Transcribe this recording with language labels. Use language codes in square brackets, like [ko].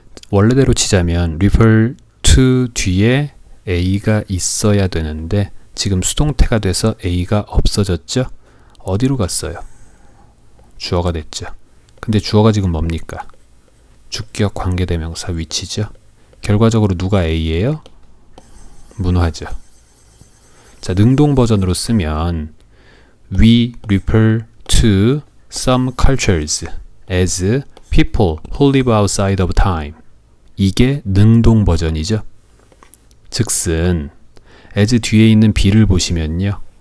[ko] 원래대로 치자면 refer to 뒤에 A가 있어야 되는데 지금 수동태가 돼서 A가 없어졌죠? 어디로 갔어요? 주어가 됐죠. 근데 주어가 지금 뭡니까? 주격 관계대명사 위치죠. 결과적으로 누가 A예요? 문화죠. 자, 능동 버전으로 쓰면 [en] We refer to some cultures as people who live outside of time. [ko] 이게 능동 버전이죠. 즉슨 as 뒤에 있는 be를 보시면요.